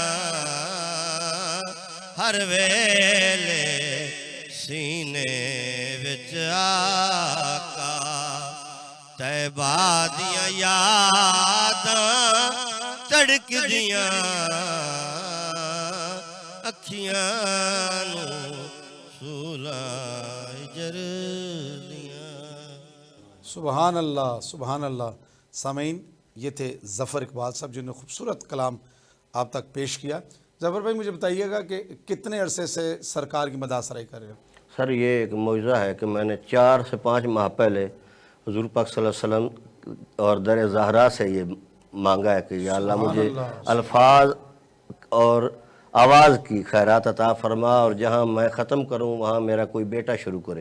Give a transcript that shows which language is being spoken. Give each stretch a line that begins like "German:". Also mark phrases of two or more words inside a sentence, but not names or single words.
Punjabi: ਹਰ ਵੇਲੇ ਸੀਨੇ ਵਿੱਚ ਆਕਾ ਤੈਬਾ ਦੀਆਂ ਯਾਦਾਂ ਤੜਕਦੀਆਂ ਅੱਖੀਆਂ ਨੂੰ ਸੂਲਾ ਹਿਜਰ ਦੀਆਂ
Arabic: سبحان الله سبحان الله.
Urdu: سامعین، یہ تھے ظفر اقبال صاحب جنہوں نے خوبصورت کلام آپ تک پیش کیا. ظفر بھائی، مجھے بتائیے گا کہ کتنے عرصے سے سرکار کی مدح سرائی کر رہے ہو? سر، یہ ایک موقع ہے کہ میں نے 4 سے 5 ماہ پہلے حضور پاک
Arabic: صلى الله عليه وسلم
Urdu: اور در زہرا سے یہ مانگا ہے کہ یا اللہ مجھے الفاظ اور آواز کی خیرات عطا فرما اور جہاں میں ختم کروں وہاں میرا کوئی بیٹا شروع کرے.